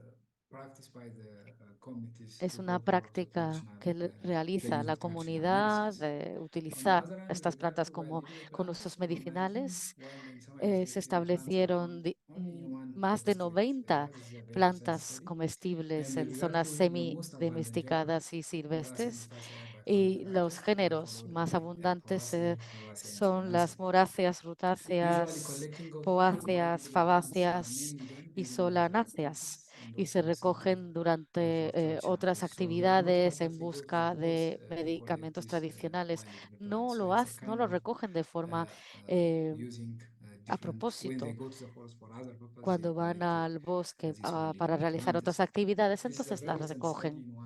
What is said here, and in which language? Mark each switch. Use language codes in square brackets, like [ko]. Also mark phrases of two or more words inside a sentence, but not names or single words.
[es] Es una práctica que realiza la comunidad de utilizar estas plantas con usos medicinales. Se establecieron más de 90 plantas comestibles en zonas semi-domesticadas y silvestres. Y los géneros más abundantes son las moráceas, rutáceas, poáceas, fabáceas y solanáceas y se recogen durante otras actividades en busca de medicamentos tradicionales. No lo recogen de forma eh, a propósito. Cuando van al bosque para realizar otras actividades, entonces las recogen.